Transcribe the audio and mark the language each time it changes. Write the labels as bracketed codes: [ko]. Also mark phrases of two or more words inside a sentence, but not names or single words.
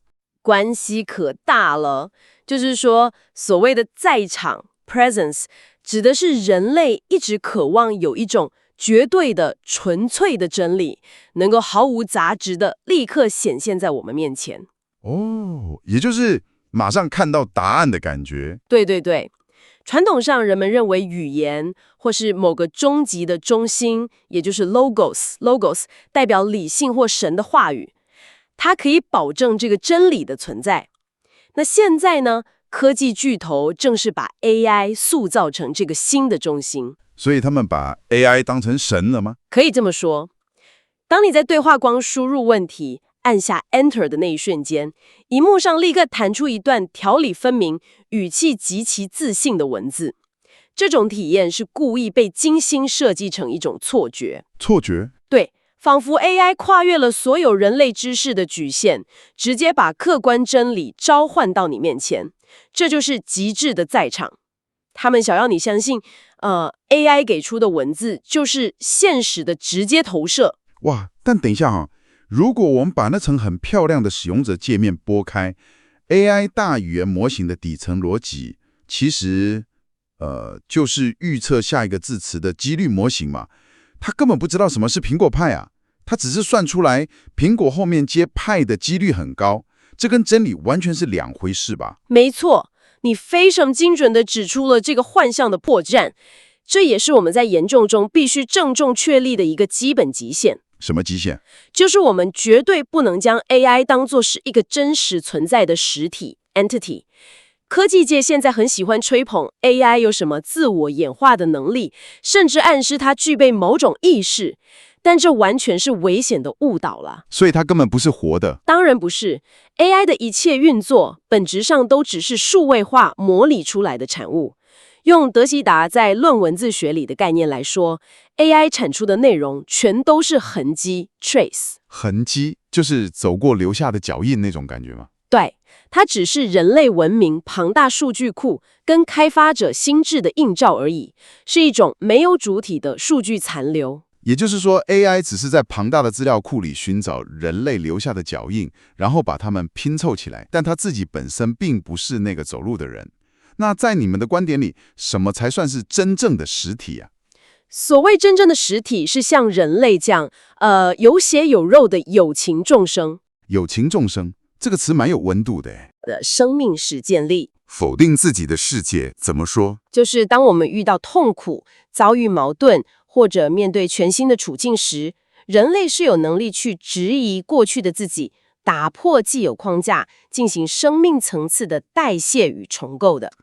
[zh] 關係可大了。就是說，所謂的在場 Presence，指的是人類一直渴望有一種絕對的、純粹的真理，能夠毫無雜質的立刻顯現在我們面前。哦，也就是馬上看到答案的感覺。對對對，傳統上人們認為語言或是某個終極的中心，也就是 logos 代表理性或神的話語，它可以保證這個真理的存在。那現在呢？科技巨頭正是把 AI 塑造成這個新的中心，所以他們把 AI 當成神了嗎？可以這麼說。當你在對話框輸入問題，按下 Enter 的那一瞬間，螢幕上立刻彈出一段條理分明、語氣極其自信的文字。這種體驗是故意被精心設計成一種錯覺。錯覺？對。仿佛 AI 跨越了所有人類知識的局限，直接把客觀真理召喚到你面前，這就是極致的在場。他們想要你相信，AI 給出的文字就是現實的直接投射。哇！但等一下哈，如果我們把那層很漂亮的使用者界面撥開 ，AI 大語言模型的底層邏輯，其實就是預測下一個字詞的幾率模型嘛。他根本不知道什麼是蘋果派啊，他只是算出來蘋果後面接派的幾率很高，這跟真理完全是兩回事吧？沒錯，你非常精準地指出了這個幻象的破綻，這也是我們在研究中必須鄭重確立的一個基本極限。什麼極限？就是我們絕對不能將 AI 當作是一個真實存在的實體 entity。科技界現在很喜歡吹捧 AI 有什麼自我演化的能力，甚至暗示它具備某種意識，但這完全是危險的誤導了。所以它根本不是活的？當然不是。AI 的一切運作，本質上都只是數位化模擬出來的產物。用德希達在《論文字學》裡的概念來說， AI 產出的內容全都是痕跡 trace。痕跡就是走過留下的腳印那種感覺嗎？對，它只是人類文明龐大數據庫跟開發者心智的映照而已，是一種沒有主體的數據殘留。也就是說 ，AI 只是在龐大的資料庫裡尋找人類留下的腳印，然後把它們拼湊起來，但它自己本身並不是那個走路的人。那在你們的觀點裡，什麼才算是真正的實體啊？所謂真正的實體，是像人類這樣，有血有肉的有情眾生。有情眾生這個詞蠻有溫度的的生命實踐力。否定自己的世界怎麼說？就是當我們遇到痛苦、遭遇矛盾，或者面對全新的處境時，人類是有能力去質疑過去的自己，打破既有框架，進行生命層次的代謝與重構的。